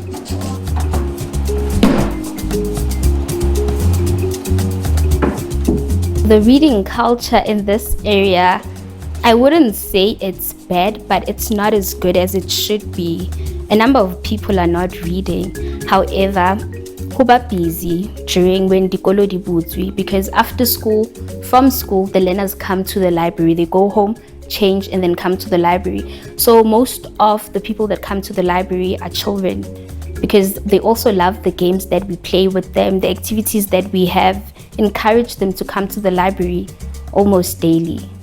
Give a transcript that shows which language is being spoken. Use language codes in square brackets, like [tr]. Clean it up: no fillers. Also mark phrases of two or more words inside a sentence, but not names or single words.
[en] The reading culture in this area, I wouldn't say it's bad, but it's not as good as it should be. A number of people are not reading. However, kuba busy during when [st] dikolo di butswi, [en] because after school, from school, the learners come to the library. They go home, change, and then come to the library. So most of the people that come to the library are children, because they also love the games that we play with them, the activities that we have. Encourage them to come to the library almost daily.